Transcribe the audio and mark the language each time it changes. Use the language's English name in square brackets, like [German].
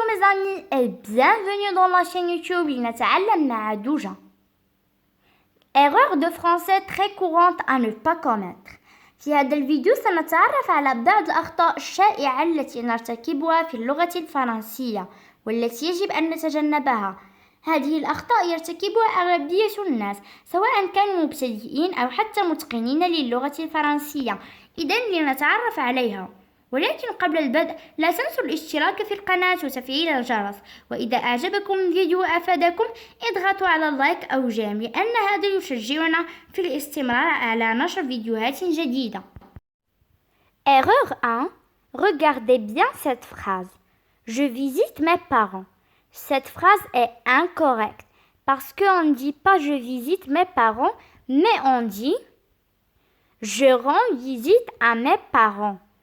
[French] amis et bienvenue dans la chaîne YouTube لنتعلم مع دوجة. Erreur de français très courante à ne pas commettre. [Arabic] في هذا الفيديو سنتعرف على بعض الأخطاء الشائعة التي نرتكبها في اللغة الفرنسية والتي يجب أن نتجنبها. هذه الأخطاء يرتكبها أغلبية الناس سواء كانوا مبتدئين أو حتى متقنين للغة الفرنسية. إذن لنتعرف عليها. ولكن قبل البدء لا تنسوا الاشتراك في القناة وتفعيل الجرس، وإذا أعجبكم الفيديو وأفادكم اضغطوا على اللايك أو جيم لأن هذا يشجعنا في الاستمرار على نشر فيديوهات جديدة. [French] Erreur 1. Regardez bien cette phrase. Je visite mes parents. Cette phrase est incorrecte parce qu'on ne dit pas je visite mes parents, mais on dit je rends visite à mes parents.